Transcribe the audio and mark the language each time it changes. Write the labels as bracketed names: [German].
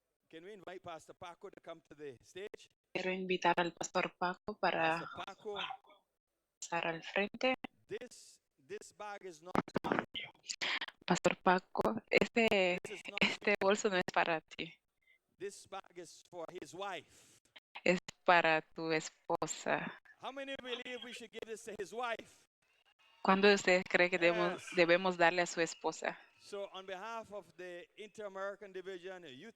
[English] Can we invite Pastor Paco to come to the stage? [Spanish] Quiero invitar al pastor Paco para [English] Pastor Paco, [Spanish] pasar al frente. [English] this bag is not. [Spanish] Pastor Paco, este bolso no es para ti, [English] This bag is for his wife. [Spanish] es para tu esposa. [English] How many believe we should give this to his wife? [Spanish] ¿Cuándo de ustedes creen que debemos darle a su esposa? [English] So on behalf of the Inter-American Division, Youth